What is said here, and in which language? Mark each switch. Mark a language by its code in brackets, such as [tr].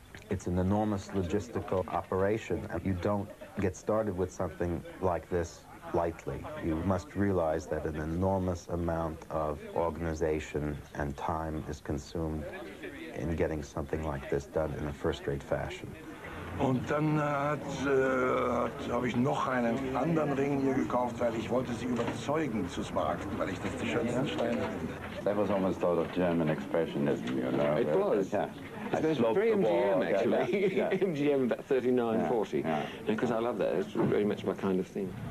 [en] It's an enormous logistical operation, and you don't get started with something like this lightly. You must realize that an enormous amount of organization and time is consumed in getting something like this done in a first-rate fashion. [de] Und dann habe ich noch einen anderen Ring hier gekauft, weil ich wollte sie überzeugen zu smaragden, weil ich das die schönsten Steine finde. [en] That was almost sort of German expressionism, you know. It was. Yeah. It's very MGM, actually. Yeah. MGM about 39, 40. Because I love that. It's very much my kind of thing.